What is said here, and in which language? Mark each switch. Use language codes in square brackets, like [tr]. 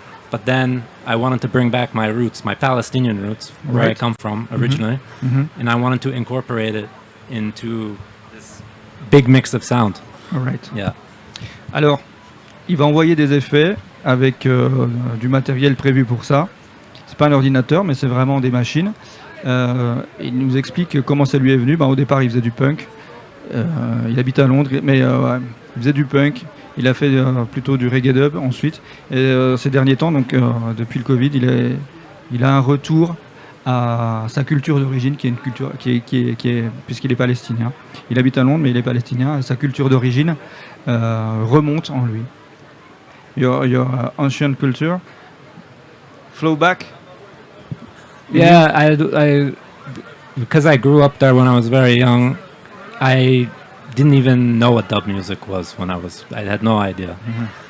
[en] But then I wanted to bring back my roots, my Palestinian roots, where I Right. come from originally. Mhm. And I wanted to incorporate it into this big mix of sound. All right. Yeah. [fr] Alors, il va envoyer des effets avec du matériel prévu pour ça. C'est pas un ordinateur, mais c'est vraiment des machines. Il nous explique comment ça lui est venu. Au départ, il faisait du punk. Il habite à Londres, mais ouais, il faisait du punk. Il a fait plutôt du reggae dub ensuite. Et ces derniers temps, donc depuis le Covid, il a un retour à sa culture d'origine, qui est une culture qui est puisqu'il est palestinien. Il habite à Londres, mais il est palestinien. Et sa culture d'origine remonte en lui. [en] Your ancient culture flow back. Yeah, I because I grew up there when I was very young, I didn't even know what dub music was I had no idea. Mhm.